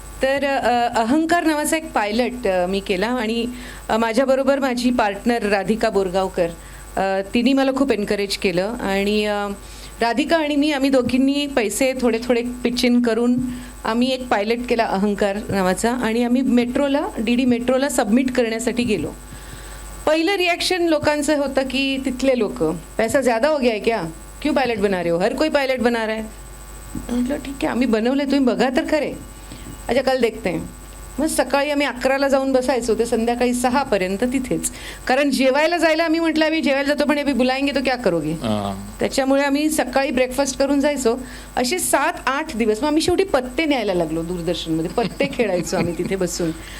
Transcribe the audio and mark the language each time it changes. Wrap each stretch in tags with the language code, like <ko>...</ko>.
<mr>तर अहंकार नावाचा एक पायलट मी केला आणि माझ्याबरोबर माझी पार्टनर राधिका बोरगावकर तिने मला खूप एनकरेज केलं आणि राधिका आणि मी आम्ही दोघींनी पैसे थोडे थोडे पिच इन करून आम्ही एक पायलट केला अहंकार नावाचा आणि आम्ही मेट्रोला DD मेट्रोला सबमिट करण्यासाठी गेलो. पहिलं रिॲक्शन लोकांचं होतं की तिथले लोक</mr> <hi>पैसा ज़्यादा हो गया है क्या, क्यों पायलट बना रहे हो, हर कोई पायलट बना रहा है.</hi> <mr>म्हटलं ठीक आहे आम्ही बनवलं तुम्ही बघा तर खरे,</mr> <hi>अच्छा कल देखते हैं.</hi> <mr>मग सकाळी आम्ही 11ला जाऊन बसायचो ते संध्याकाळी 6पर्यंत तिथेच, कारण जेवायला जायला आम्ही म्हटलं आम्ही जेवायला जातो पण</mr> <hi>अभी बुलाएंगे तो क्या करोगे,</hi> <mr>त्याच्यामुळे आम्ही सकाळी ब्रेकफास्ट करून जायचो. असे 7-8 दिवस. मग आम्ही शेवटी पत्ते न्यायला लागलो, दूरदर्शनमध्ये पत्ते खेळायचो आम्ही तिथे बसून.</mr>